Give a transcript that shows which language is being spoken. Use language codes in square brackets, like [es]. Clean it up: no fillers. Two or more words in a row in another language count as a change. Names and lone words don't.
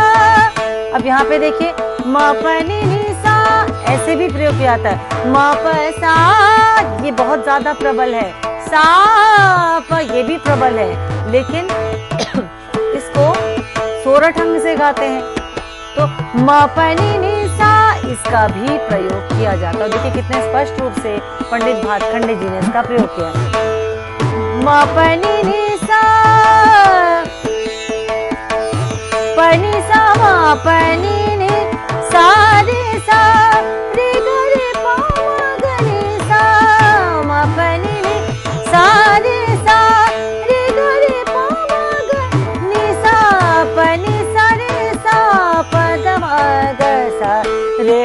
[hi] अब यहाँ पे देखिए म पनी नी सा ऐसे भी प्रयोग किया जाता है। म प सा ये बहुत ज्यादा प्रबल है, सा प ये भी प्रबल है, लेकिन इसको सोरठ अंग से गाते हैं तो म पनी नी सा इसका भी प्रयोग किया जाता है। देखिए कितने स्पष्ट रूप से पंडित भातखंडे जी ने इसका प्रयोग किया है। म पनी नी सा पनी सा म पनी नी सा रे सा रे ग रे पा म ग रे सा म पनी नी सा रे सा रे ग रे पा म ग नी सा पनी सा रे सा प द म ग सा रे